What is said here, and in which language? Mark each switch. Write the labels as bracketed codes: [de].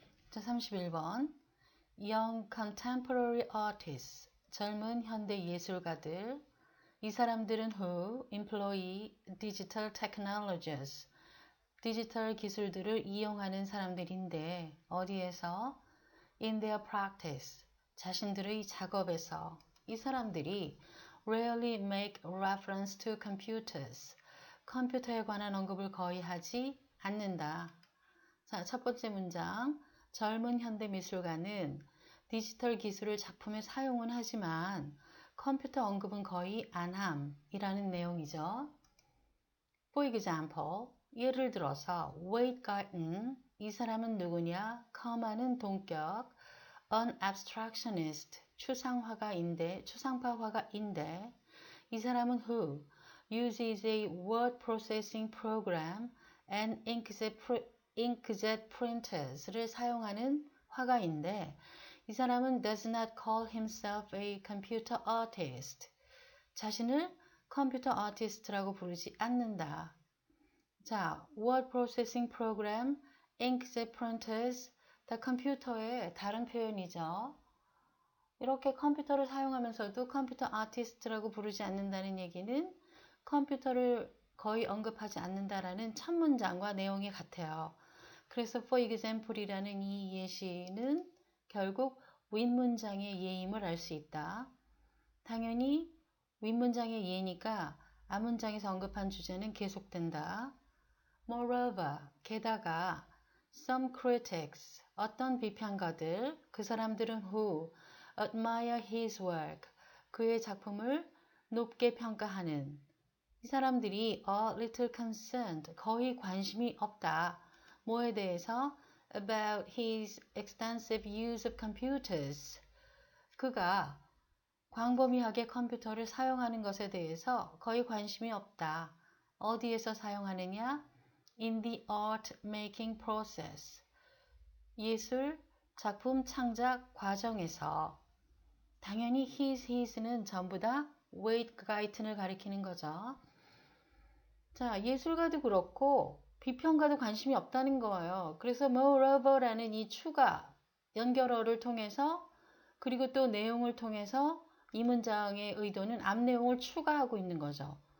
[ko] 자, 31번. [en] Young contemporary artists, [ko] 젊은 현대 예술가들. 이 사람들은 [en] who employ digital technologies, [ko] 디지털 기술들을 이용하는 사람들인데 어디에서? [en] In their practice, [ko] 자신들의 작업에서. 이 사람들이 [en] rarely make reference to computers, [ko] 컴퓨터에 관한 언급을 거의 하지 않는다. 자, 첫 번째 문장. 젊은 현대 미술가는 디지털 기술을 작품에 사용은 하지만 컴퓨터 언급은 거의 안함이라는 내용이죠. [en] For example, [ko] 예를 들어서 Wade Garten, 이 사람은 누구냐? 커마는 동격, [en] an abstractionist, [ko] 추상파 화가인데 이 사람은 [en] who uses a word processing program and inkjet printers [ko] 를 사용하는 화가인데 이 사람은 [en] does not call himself a computer artist. [ko] 자신을 컴퓨터 아티스트라고 부르지 않는다. 자, word processing program, inkjet printers, 다 컴퓨터의 다른 표현이죠. 이렇게 컴퓨터를 사용하면서도 컴퓨터 아티스트라고 부르지 않는다는 얘기는 컴퓨터를 거의 언급하지 않는다라는 첫 문장과 내용이 같아요. 그래서 for example이라는 이 예시는 결국 윗문장의 예임을 알 수 있다. 당연히 윗문장의 예니까 앞문장에서 언급한 주제는 계속된다. [en] Moreover, [ko] 게다가 [en] some critics, [ko] 어떤 비평가들, 그 사람들은 [en] who admire his work, [ko] 그의 작품을 높게 평가하는 이 사람들이 [en] a little concerned, [ko] 거의 관심이 없다. 뭐에 대해서? [en] About his extensive use of computers. [ko] 그가 광범위하게 컴퓨터를 사용하는 것에 대해서 거의 관심이 없다. 어디에서 사용하느냐? [en] In the art making process. [ko] 예술 작품 창작 과정에서. 당연히 his는 전부 다 Wade Garten을 가리키는 거죠. 자, 예술가도 그렇고 비평가도 관심이 없다는 거예요. 그래서 moreover라는 이 추가 연결어를 통해서 그리고 또 내용을 통해서 이 문장의 의도는 앞 내용을 추가하고 있는 거죠.